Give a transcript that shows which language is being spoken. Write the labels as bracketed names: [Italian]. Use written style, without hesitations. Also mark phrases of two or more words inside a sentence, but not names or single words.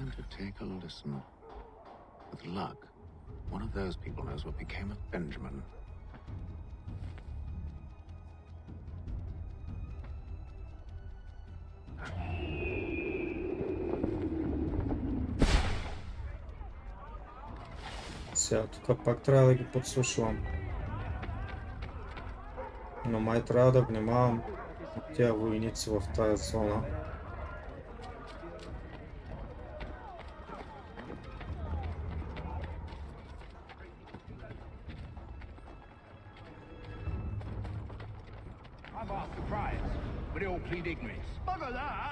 [English] With luck, one of those people knows what became of Benjamin. [Bulgarian] Сега тук пак трябва да ги подслушвам. Но май трябва да внимавам тия войници в тази зона. [English] Plead ignorance. Bugger that!